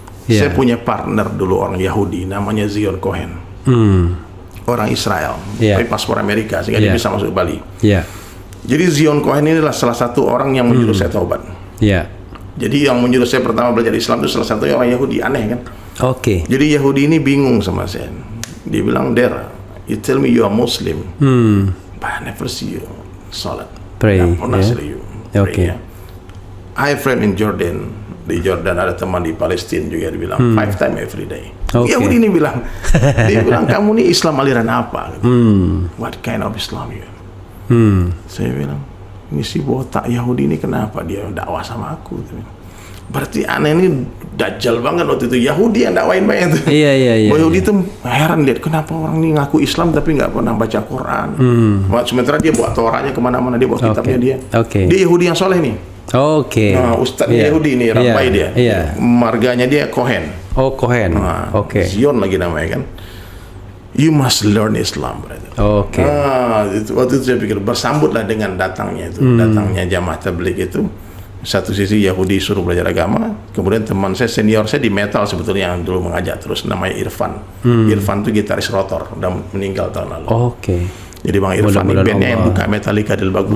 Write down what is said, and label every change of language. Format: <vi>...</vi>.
<id>Saya punya partner dulu orang Yahudi namanya Zion Cohen. Orang Israel, tapi paspor Amerika sehingga dia bisa masuk Bali. Jadi Zion Cohen ini adalah salah satu orang yang menyuruh saya taubat. Jadi yang menyuruh saya pertama belajar Islam itu salah satunya orang Yahudi, aneh kan? Jadi Yahudi ini bingung sama saya. Dia bilang,</id> <en>"Der, you tell me you are Muslim, but I never see you salat. Pray. Pray, I have friend in Jordan.</en> <id>Di Jordan ada teman di Palestina juga, dia bilang</id> <en>5 times every day.</en> <id>Yahudi ini bilang, dia bilang, kamu nih Islam aliran apa?</id> <en>What kind of Islam you?</en> <id>Saya bilang, ini si botak Yahudi ini kenapa dia dakwah sama aku? Berarti aneh ini dajjal banget waktu itu. Yahudi yang dakwain banyak tuh. Yahudi itu heran dia, kenapa orang ini ngaku Islam tapi nggak pernah baca Quran. Sementara dia bawa Torahnya kemana-mana, dia bawa kitabnya dia. Dia Yahudi yang soleh nih. Nah, Ustadznya Yahudi nih, ramai dia. Marganya dia Cohen. Cohen. Zion lagi namanya kan.</id> <en>You must learn Islam, brother.</en> <id>Waktu itu saya pikir bersambutlah dengan datangnya jamaah tabligh itu. Satu sisi Yahudi suruh belajar agama, kemudian teman saya senior saya di metal sebetulnya yang dulu mengajak terus, namanya Irfan. Irfan itu gitaris Rotor, udah meninggal tahun lalu. Jadi Bang Irfan ini bandnya yang buka Metallica Del Bagus.</id>